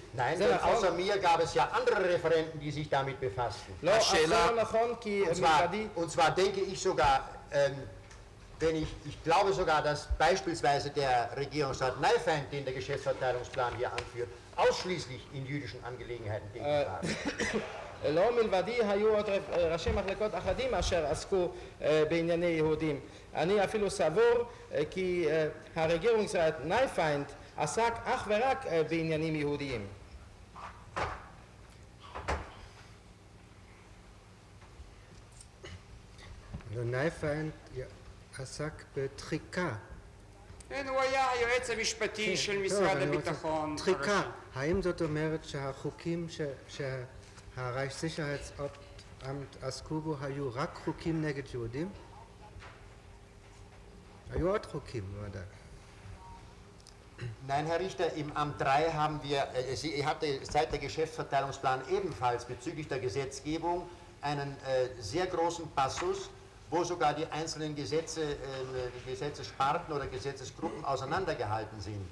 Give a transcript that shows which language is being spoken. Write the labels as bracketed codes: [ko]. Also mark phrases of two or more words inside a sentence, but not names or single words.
[de] Nein, denn außer mir gab es ja andere Referenten, die sich damit befassten. Und zwar denke ich sogar, ich glaube sogar, dass beispielsweise der Regierungsrat Neifeind, den der Geschäftsverteilungsplan hier anführt, ausschließlich in jüdischen Angelegenheiten tätig war. [he] לא מלבדי היו עוד ראשי מחלקות אחדים אשר עסקו בענייני יהודים. אני אפילו סבור כי הרגierungsrat נייפיינד עסק אך ורק בעניינים יהודיים. נייפיינד עסק בתחיקה. כן, הוא היה היועץ המשפטי של משרד הביטחון. תחיקה, האם זאת אומרת שהחוקים הרייכssicherheitsamt עסקו בו היו רק חוקים נגד יהודים? היו עוד חוקים, ודאי. [de] Nein, Herr Richter, im Amt 3 haben wir, Sie hatte seit der Geschäftsverteilungsplan ebenfalls bezüglich der Gesetzgebung einen sehr großen Passus, wo sogar die einzelnen Gesetzessparten oder Gesetzesgruppen auseinandergehalten sind.